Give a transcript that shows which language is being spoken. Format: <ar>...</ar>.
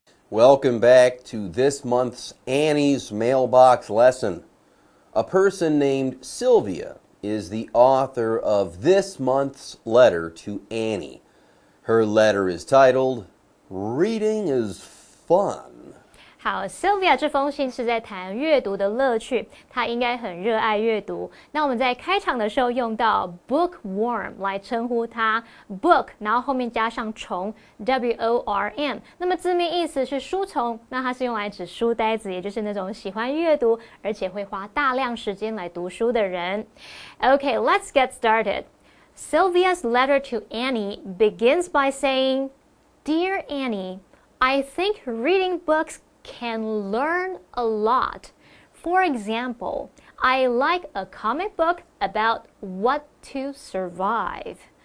<en>Welcome back to this month's Annie's Mailbox lesson. A person named Sylvia is the author of this month's letter to Annie. Her letter is titled, Reading is Fun.</en> <zh>好 ，Sylvia 这封信是在谈阅读的乐趣，她应该很热爱阅读。那我们在开场的时候用到 bookworm 来称呼她 ，book， 然后后面加上虫 ，worm。那么字面意思是书虫，那它是用来指书呆子，也就是那种喜欢阅读而且会花大量时间来读书的人。</zh> <en>Okay, let's get started. Sylvia's letter to Annie begins by saying, "Dear Annie, I think reading books can learn a lot. For example, I like a comic book about what to survive."</en>